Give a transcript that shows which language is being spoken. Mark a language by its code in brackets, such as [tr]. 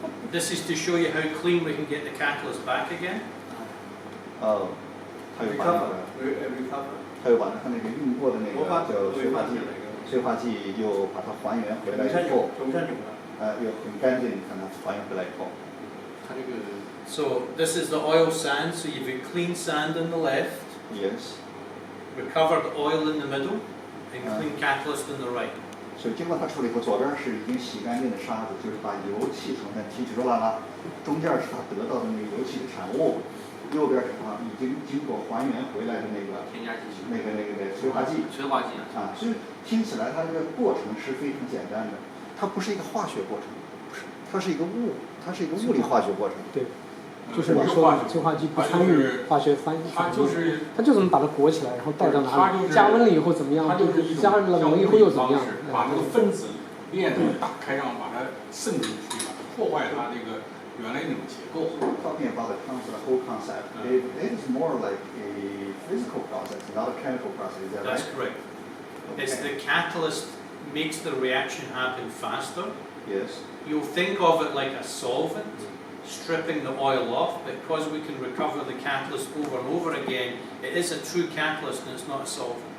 [en] This is to show you how clean we can get the catalyst back again. [zh] 还有把它那个用过的那个叫催化剂又把它还原回来以后，又很干净，看它还原回来以后。它这个 [en] So this is the oil sand. So you've got clean sand on the left, Yes. recovered oil in the middle, and clean catalyst on the right. [zh] 所以经过它处理后，左边是已经洗干净的沙子，就是把油气成分提取出来了，中间是它得到的那个油气的产物，右边是它已经经过还原回来的那个添加剂催化剂。催化剂啊，所以听起来它这个过程是非常简单的，它不是一个化学过程，不是，它是一个它是一个物理化学过程。对，就是你说的催化剂不参与化学反应，它就是把它裹起来，然后带到哪里，加温了以后怎么样？它就是一种加冷了以后又怎么样？把这个分子链打开，让把它渗进去，把它破坏它这个原来那种结构。 [en] Talking about the whole concept, it is more like a physical process, not a chemical process. Is that right? That's correct. It's the catalyst makes the reaction happen faster. Yes. You'll think of it like a solvent, stripping the oil off, but because we can recover the catalyst over and over again, it is a true catalyst and it's not a solvent.